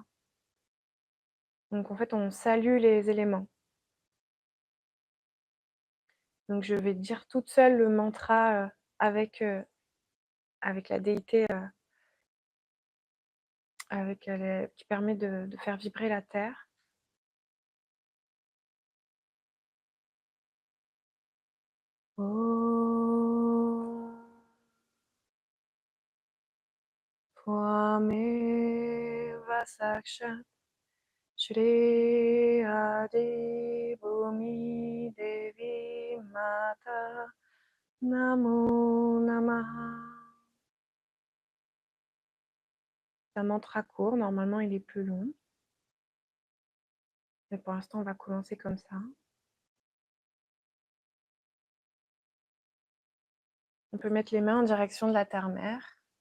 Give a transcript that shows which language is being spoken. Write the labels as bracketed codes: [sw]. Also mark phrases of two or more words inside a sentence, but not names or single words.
[fr] Donc en fait, on salue les éléments. Donc je vais dire toute seule le mantra, avec la déité, qui permet de faire vibrer la terre. [sa] ॐ त्वमेव साक्षात् श्री आदि भूमि देवी माता नमो नमः. [fr] C'est un mantra court, normalement il est plus long. Mais pour l'instant, on va commencer comme ça. On peut mettre les mains en direction de la terre-mère.